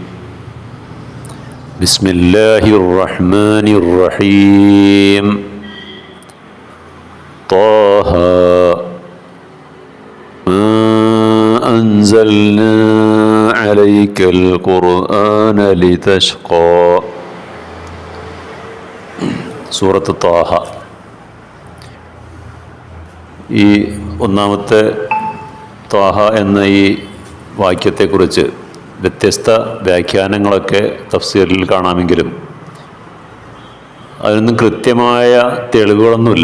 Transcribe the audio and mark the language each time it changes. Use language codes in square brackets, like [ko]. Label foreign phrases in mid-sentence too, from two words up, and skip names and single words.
[ar] بسم الله الرحمن الرحيم. طه ما أنزلنا عليك القرآن لتشقى. [ml] സൂറത്ത് ത്വാഹ. ഈ ഒന്നാമത്തെ ത്വാഹ എന്ന ഈ വാക്യത്തെക്കുറിച്ച് വ്യത്യസ്ത വ്യാഖ്യാനങ്ങളൊക്കെ തഫ്സീറിൽ കാണാമെങ്കിലും അതിനൊന്നും കൃത്യമായ തെളിവുകളൊന്നുമില്ല.